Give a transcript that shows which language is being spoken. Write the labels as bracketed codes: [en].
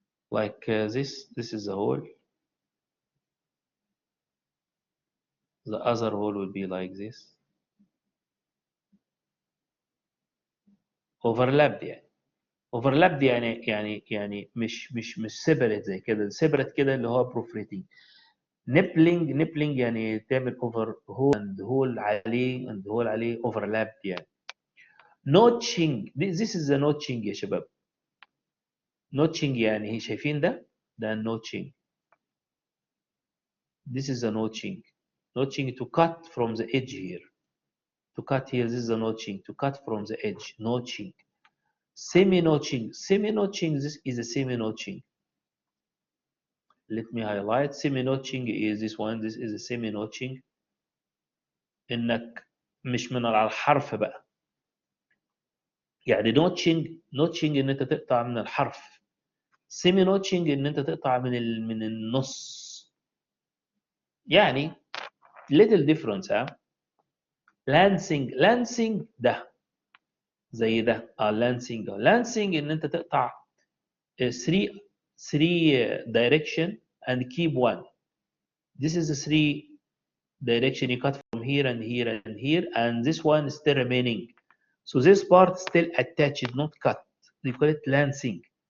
[en] Like this is a hole. The other hole will be like this. Overlapped يعني. [ar] Overlapped يعني مش separate زي كده. separate كده اللي هو proofrating. [en] Nippling [ar] يعني تعمل [en] over hole and hole عليه and hole عليه overlapped يعني. Notching, this is the notching [ar] يا شباب. Notching يعني هي شايفين ده؟ ده notching. [en] This is the notching. Notching to cut from the edge here. To cut here, this is the notching. To cut from the edge, notching. Semi-notching. Semi-notching, this is a semi-notching. Let me highlight. Semi-notching is this one. This is a semi-notching. [ar] إنك مش من على الحرف بقى. يعني notching إن أنت تقطع من الحرف. Semi-notching إن أنت تقطع من النص. يعني [en] little difference [ar] ها. lancing ده زي ده. lancing إن أنت تقطع [en] 3 direction and keep one. This is the 3 direction you cut from here and here and here, and this one is still remaining. So this part still attached, not cut. They call it lancing.